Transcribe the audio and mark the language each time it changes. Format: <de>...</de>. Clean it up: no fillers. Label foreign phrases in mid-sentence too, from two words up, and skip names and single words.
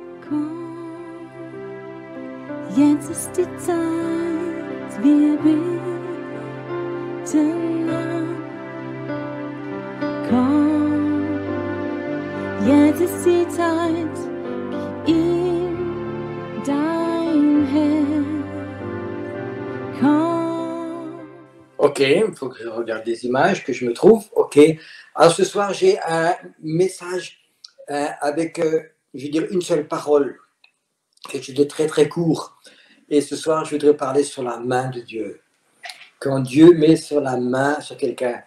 <de>Jetzt ist die Zeit, wir beten an. Komm, jetzt ist die Zeit, gib ihm dein Herz. Komm.</de> <fr>Ok, il faut que je regarde des images, que je me trouve. Ok. Alors ce soir, j'ai un message avec, je veux dire, une seule parole, quelque chose de très très court. Et ce soir, je voudrais parler sur la main de Dieu. Quand Dieu met sur la main sur quelqu'un.</fr>